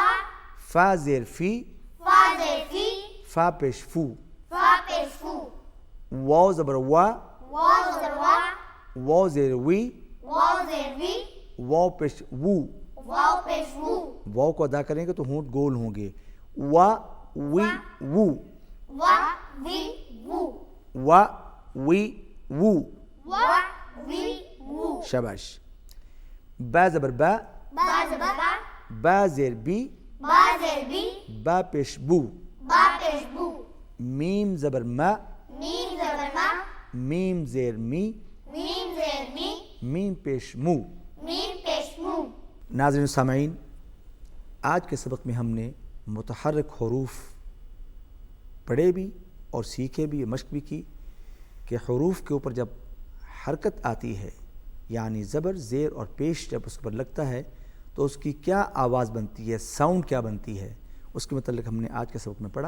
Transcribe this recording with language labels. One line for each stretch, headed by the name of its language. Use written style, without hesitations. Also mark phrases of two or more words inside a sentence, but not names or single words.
Urdu: فا زیر فی، فا زیر فی، فا پیش فو. فا پیش فو. واو زبر وا، واو زبر وا، واو زیر وی، واو زیر وی، واو پیش وو. واو پیش وو. واو کو ادا کریں گے تو ہونٹ گول ہوں گے. وا وی وو، وا وی وو، وا وی وو. وا وی وو. شاباش. با زبر با، با زبر با، با زیر بی، با زیر بی، با پیش بو. با پیش بو. میم زبر ما، میم زبر ما، میم زیر می، میم زیر می، میم پیش مو. میم پیش مو. ناظرین و سامعین، آج کے سبق میں ہم نے متحرک حروف پڑھے بھی اور سیکھے بھی، مشق بھی کی کہ حروف کے اوپر جب حرکت آتی ہے یعنی زبر زیر اور پیش جب اس پر لگتا ہے تو اس کی کیا آواز بنتی ہے، ساؤنڈ کیا بنتی ہے، اس کے متعلق ہم نے آج کے سبق میں پڑھا.